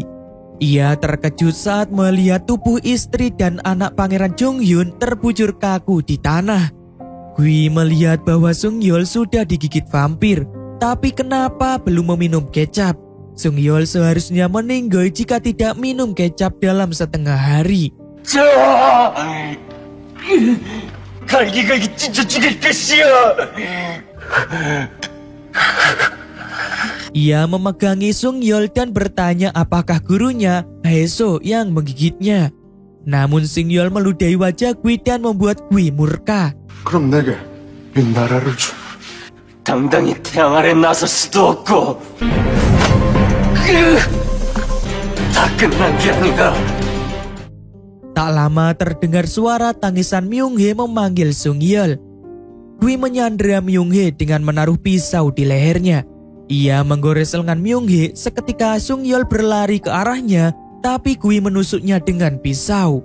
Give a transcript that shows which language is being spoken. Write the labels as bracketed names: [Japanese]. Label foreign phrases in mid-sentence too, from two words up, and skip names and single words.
[Indonesian] Ia terkejut saat melihat tubuh istri dan anak Pangeran Jonghyun terbujur kaku di tanah. Gui melihat bahwa Sung Yeol sudah digigit vampir, tapi kenapa belum meminum kecap? Sung Yeol seharusnya meninggal jika tidak minum kecap dalam setengah hari. [Korean] 갈기갈기 찢어 죽일 것이야. [Indonesian] Ia memegangi Sung Yeol dan bertanya apakah gurunya Haeseo yang menggigitnya. Namun Sung Yeol meludahi wajah Gui dan membuat Gui murka. [Korean] 그럼 내게 이 나라를 줘. 당당히 태양 아래 나설 수도 없고 다 끝난 게 아닌가. [Indonesian] Tak lama terdengar suara tangisan Myung-hye memanggil Sung Yeol. Gui menyandera Myung-hye dengan menaruh pisau di lehernya. Ia menggores lengan Myung-hye seketika Sung Yeol berlari ke arahnya, tapi Gui menusuknya dengan pisau.